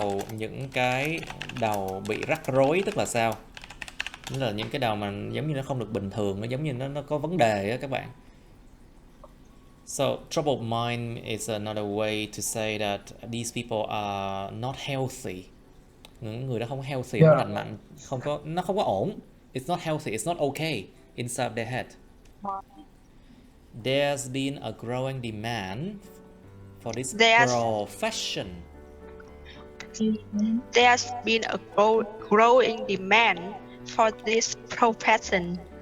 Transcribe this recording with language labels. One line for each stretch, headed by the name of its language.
Vietnamese: những cái đầu bị rắc rối tức là sao? Tức là những cái đầu mà giống như nó không được bình thường, nó giống như nó có vấn đề á các bạn.
English: So troubled mind is another way to say that these people are not healthy.
Vietnamese: Những người đó không healthy, không có lành mạnh, nó không có ổn.
English: It's not healthy, it's not okay inside their head. There's been a growing demand for this profession. There's been a growing demand for this profession.